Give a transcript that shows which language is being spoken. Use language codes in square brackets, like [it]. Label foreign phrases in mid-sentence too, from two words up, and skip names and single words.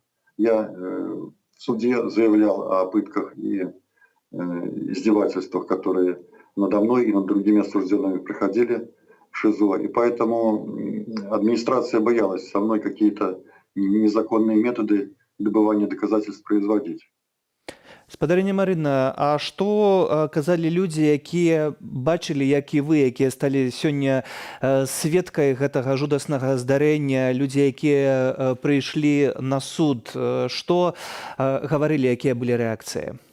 [ru] Я в суде заявлял о пытках и издевательствах, которые надо мной и над другими осужденными проходили в ШИЗО. И поэтому администрация боялась со мной какие-то незаконные методы добывания доказательств производить. [be] Спадарыня Марына, а што казалі людзі, якія бачылі, як і вы, якія сталі сёння сведкай гэтага жудаснага здарэння, людзі, якія прыйшлі на суд, што гаварылі, якія былі рэакцыі?